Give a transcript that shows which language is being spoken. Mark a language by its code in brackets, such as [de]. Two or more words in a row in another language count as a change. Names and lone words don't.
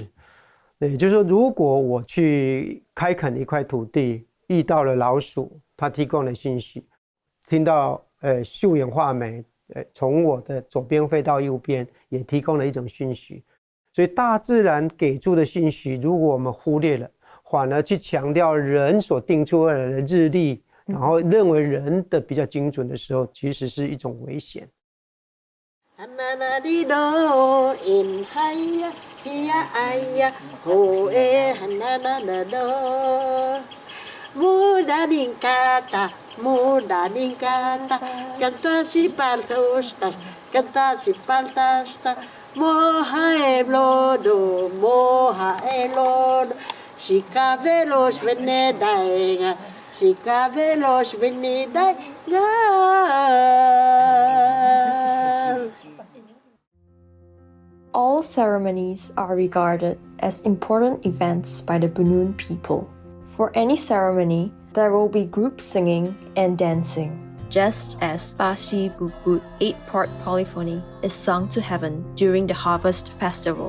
[zh] 也就是说，如果我去开垦一块土地，遇到了老鼠，它提供了信息；听到树眼画眉从我的左边飞到右边，也提供了一种讯息。所以大自然给出的信息，如果我们忽略了，反而去强调人所定出来的日历，然后认为人的比较精准的时候，其实是一种危险。 Muda ningkata, canta si paltosta, canta si paltasta, moha eblodo, si cavelos venedaenga, si cavelos venedaenga. [en] All ceremonies are regarded as important events by the Bunun people. For any ceremony, there will be group singing and dancing, just as pasibubut 8-part polyphony is sung to heaven during the harvest festival.